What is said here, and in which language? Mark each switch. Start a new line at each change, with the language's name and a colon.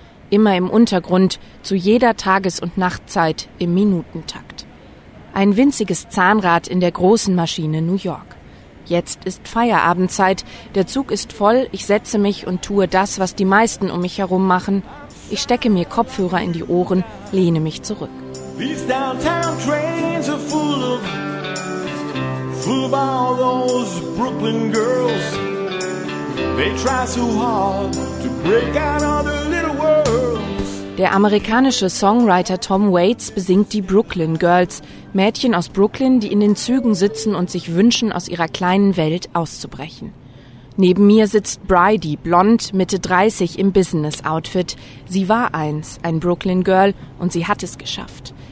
German: Immer im Untergrund, zu jeder Tages- und Nachtzeit im Minutentakt. Ein winziges Zahnrad in der großen Maschine New York. Jetzt ist Feierabendzeit, der Zug ist voll, ich setze mich und tue das, was die meisten um mich herum machen. Ich stecke mir Kopfhörer in die Ohren, lehne mich zurück.
English: These downtown trains are full of all those Brooklyn girls. They try so hard to break out of the little worlds.
German: Der amerikanische Songwriter Tom Waits besingt die Brooklyn Girls, Mädchen aus Brooklyn, die in den Zügen sitzen und sich wünschen, aus ihrer kleinen Welt auszubrechen. Neben mir sitzt Bridie, blond, Mitte 30, im Business-Outfit. Sie war eins, ein Brooklyn-Girl, und sie hat es geschafft.